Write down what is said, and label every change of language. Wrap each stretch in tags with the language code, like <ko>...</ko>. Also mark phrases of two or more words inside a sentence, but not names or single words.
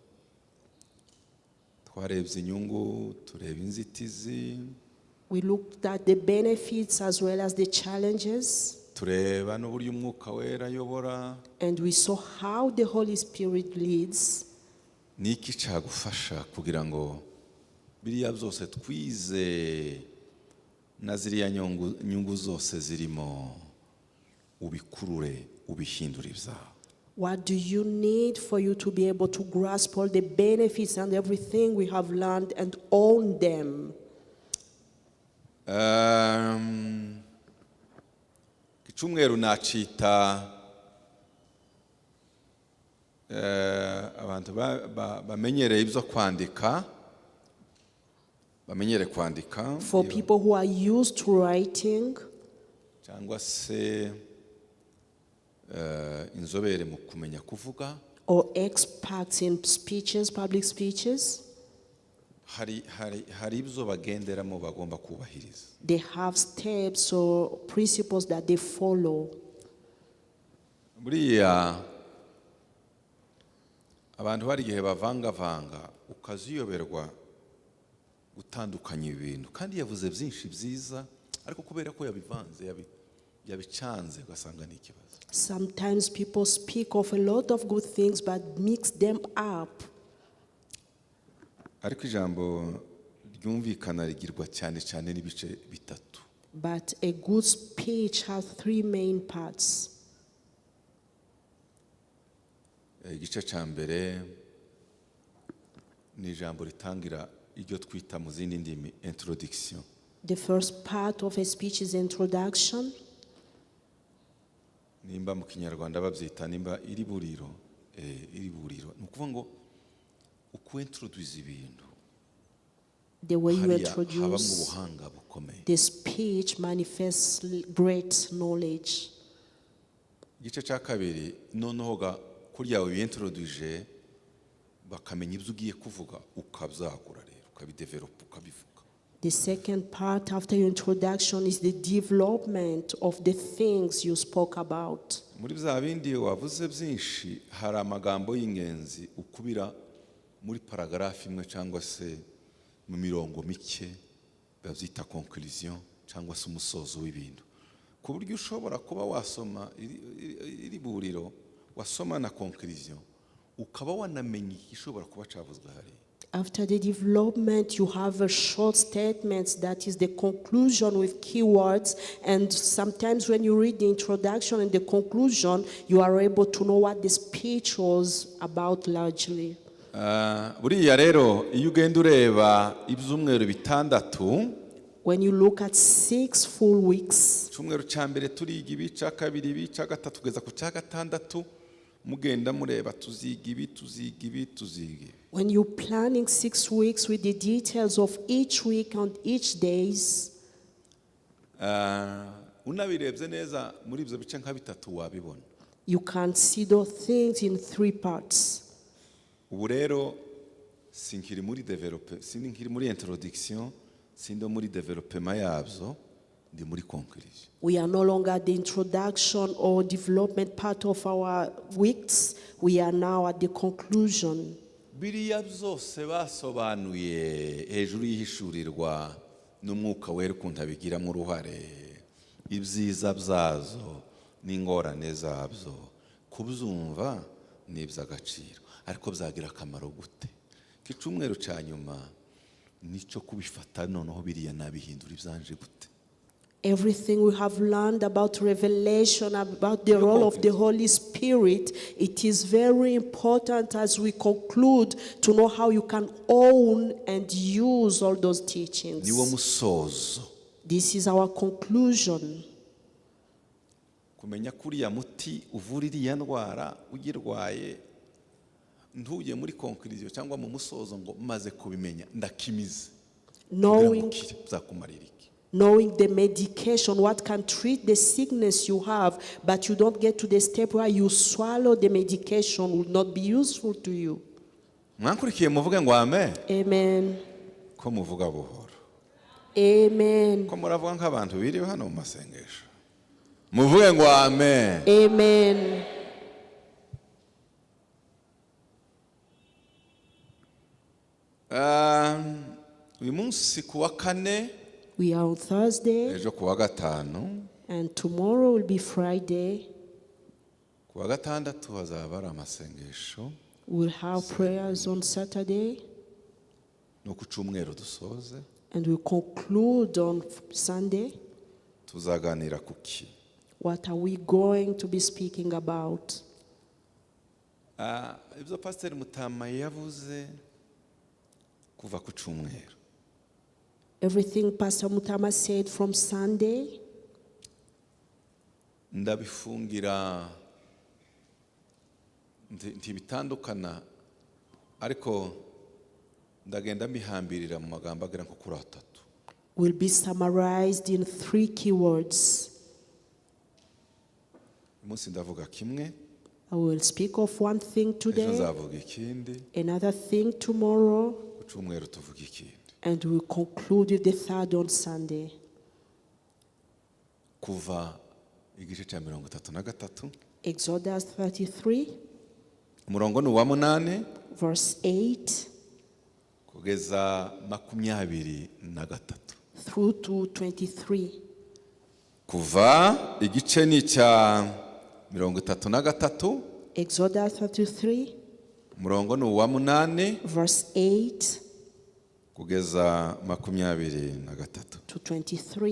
<rw>Twarebye inyungu, tureba inzitizi.</rw> <en>We looked at the benefits as well as the challenges.</en> <rw>Tureba n'uburyo Umwuka Wera ayobora.</rw> <en>And we saw how the Holy Spirit leads.</en> <rw>Niki cyagufasha kugira ngo biriya byose twize na ziriya nyungu zose zirimo ubikurure ubihindura ibyawe.</rw> <en>What do you need for you to be able to grasp all the benefits and everything we have learned and own them?</en> <rw>Kicumweru nacita abantu bamenyereye ibyo kwandika, bamenyere kwandika,</rw> <en>For people who are used to writing,</en> <rw>cyangwa se inzobere mu kumenya kuvuga,</rw> <en>or experts in speeches, public speeches,</en> <rw>hari ibyo bagenderamo bagomba kubahiriza.</rw> <en>they have steps or principles that they follow.</en> <rw>Buriya abantu bari igihe bavangavanga ukaziyoberwa gutandukanya ibintu, kandi yavuze byinshi byiza, ariko kubera ko yabivanze yabicanze ugasanga ni ikibazo.</rw> <en>Sometimes people speak of a lot of good things but mix them up.</en> <rw>Ariko ijambo ryumvikana rigirwa cyane cyane n'ibice bitatu.</rw> <en>But a good speech has three main parts.</en> <rw>Igice cya mbere ni ijambo ritangira iryo twita mu zindi ndimi introduction.</rw> <en>The first part of a speech is introduction.</en> <rw>Nimba mu Kinyarwanda babyita nimba iri buriro, ni ukuvuga ngo uko introduce ibintu,</rw> <en>The way you</en> <rw>haba mu</rw> <en>introduce</en> <rw>buhanga bukomeye.</rw> <en>the speech manifests great knowledge.</en> <rw>Igice cya kabiri noneho kurya wiyintroduce bakamenya ibyo ugiye kuvuga ukabyagura rero ukabidevelopa ukabivuga.</rw> <en>The second part after your introduction is the development of the things you spoke about.</en> <rw>Muri bya bindi wavuze byinshi hari amagambo y'ingenzi ukubira muri paragraph imwe cyangwa se mu mirongo mike babyita conclusion cyangwa se umusozo w'ibintu, ku buryo ushobora kuba wasoma iri buriro wasoma na conclusion ukaba wanamenya ishobora kuba cyavuzwe hari.</rw> <en>After the development, you have a short statement that is the conclusion with keywords, and sometimes when you read the introduction and the conclusion, you are able to know what the speech was about largely.</en> <rw>Buriya rero iyo ugenda ureba ibyumweru bitandatu,</rw> <en>When you look at 6 full weeks,</en> <rw>icyumweru cya mbere turiga ibi, cya kabiri ibi, cya gatatu kugeza ku cya gatandatu, mugenda mureba tuziga ibi, tuziga ibi, tuziga ibi.</rw> <en>when you're planning 6 weeks with the details of each week and each days,</en> <rw>unabirebye neza muri ibyo bice nka bitatu wabibona.</rw> <en>you can see those things in 3 parts.</en> <rw>Ubu rero sinkiri muri introduction, sindo muri development yabyo, ndi muri conclusion.</rw> <en>We are no longer at the introduction or development part of our weeks. We are now at the conclusion.</en> <rw>Biriya byose basobanuye hejuru y'ihishurirwa n'umwuka wera ukuntu abigiramo uruhare, ibyiza byazo n'ingorane zabyo, kubyumva ni iby'agaciro, ariko byagira akamaro gute? K'icyumweru cya nyuma nicyo kubifata noneho biriya nabihindura ibyanje gute?</rw> <en>Everything we have learned about revelation, about the role of the Holy Spirit, it is very important as we conclude to know how you can own and use all those teachings.</en> <rw>Niwo musozo.</rw> <en>This is our conclusion.</en> <rw>Kumenya kuriya muti uvura iriya ndwara ugirwaye, ntuye muri conclusion cyangwa mu musozo ngo maze kubimenya ndakimize.</rw> <en>Knowing the medication, what can treat the sickness you have, but you don't get to the step where you swallow the medication, will not be useful to you.</en> <rw>Mwankurikiye muvuge ngo amen. Amen. Ko muvuga buhoro. Amen. Ko muravuga nk'abantu biriwe hano mu masengesho. Muvuge ngo amen. Amen. Uyu munsi kuwa kane,</rw> <en>we are on Thursday,</en> <rw>ejo kuwa gatanu,</rw> <en>and tomorrow will be Friday.</en> <rw>Kuwa gatandatu hazaba ari amasengesho.</rw> <en>We'll have prayers on Saturday,</en> <rw>no ku cyumweru dusoze,</rw> <en>and we'll conclude on Sunday.</en> <rw>Tuzaganira kuki.</rw> <en>What are we going to be speaking about?</en> <rw>Ibyo Pastor Mutama yavuze kuva ku cyumweru.</rw> <en>Everything Pastor Mutama said from Sunday,</en> <rw>ndabifungira ntibitandukana ariko ndagenda mbihambirira mu magambo agera nko kuri atatu.</rw> <en>Will be summarized in 3 keywords.</en> <rw>Umunsi ndavuga kimwe,</rw> <en>I will speak of one thing</en> <rw>ejo</rw> <en>today,</en> <rw>nzavuga ikindi,</rw> <en>another thing tomorrow,</en> <rw>ku cyumweru tuvuga ikindi.</rw> <en>and we'll conclude with the third on Sunday.</en> <rw>Kuva igice cya 33</rw> <en>Exodus 33,</en> <rw>umurongo ni uwa 8</rw> <en>verse 8</en> <rw>kugeza 23</rw> <en>through to 23.</en> <rw>kuva igice ni cya 33</rw> <en>Exodus 33,</en> <rw>umurongo ni uwa 8</rw> <en>verse 8</en> <rw>kugeza 23</rw> <en>to 23.</en>